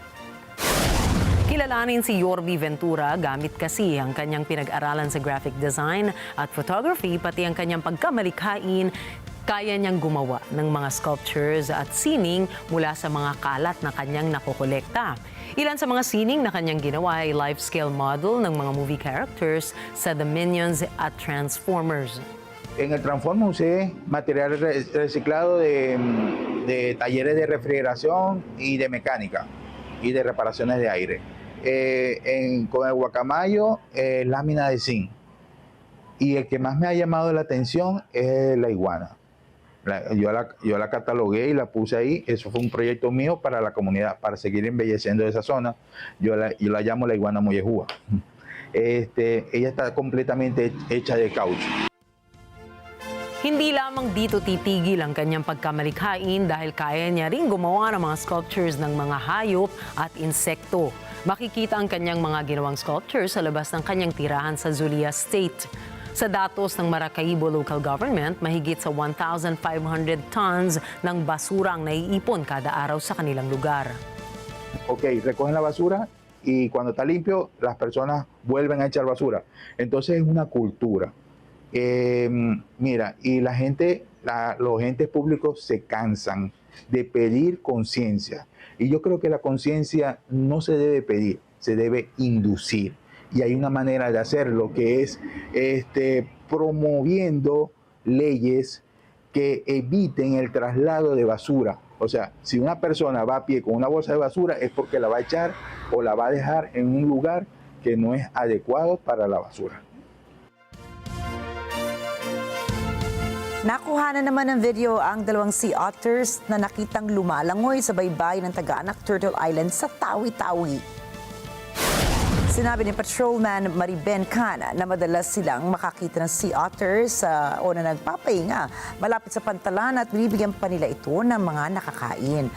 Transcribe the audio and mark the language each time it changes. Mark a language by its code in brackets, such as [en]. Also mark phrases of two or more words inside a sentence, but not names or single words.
[tl] Kilalanin si Yorby Ventura gamit kasi ang kanyang pinag-aralan sa graphic design at photography, pati ang kanyang pagkamalikhain. Kaya niyang gumawa ng mga sculptures at sining mula sa mga kalat na kanyang nakokolekta. Ilan sa mga sining na kanyang ginawa ay [en] life-scale model [tl] ng mga [en] movie characters [tl] sa The Minions at Transformers. [es] En el Transformer usé material reciclado de talleres de refrigeración y de mecánica y de reparaciones de aire. Con el guacamayo, lámina de zinc. Y el que más me ha llamado la atención es la iguana. Yo la catalogué y la puse ahí. Eso fue un proyecto mío para la comunidad, para seguir embelleciendo esa zona. Yo la llamo la iguana mollejúa. Ella está completamente hecha de caucho. [tl] Hindi lamang dito titigil ang kanyang pagkamalikhain dahil kaya niya ring gumawa ng mga sculptures ng mga hayop at insekto. Makikita ang kanyang mga ginawang sculptures sa labas ng kanyang tirahan sa Zulia State. Sa datos ng Maracaibo Local Government, mahigit sa 1,500 tons ng basura ang naiipon kada araw sa kanilang lugar. [es] Ok, recogen la basura y cuando está limpio, las personas vuelven a echar basura. Entonces es una cultura. Mira, y los entes públicos se cansan de pedir conciencia. Y yo creo que la conciencia no se debe pedir, se debe inducir. Y hay una manera de hacerlo que es promoviendo leyes que eviten el traslado de basura. O sea, si una persona va a pie con una bolsa de basura es porque la va a echar o la va a dejar en un lugar que no es adecuado para la basura. [tl] Nakuha na naman ng video ang dalawang [en] sea otters [tl] na nakitang lumalangoy sa baybay ng Taga-Anak Turtle Island sa Tawi-Tawi. Sinabi ni Patrolman Mariben Cana na madalas silang makakita ng [en] sea otters [tl] o na nagpapahinga malapit sa pantalan at binibigyan pa nila ito ng mga nakakain.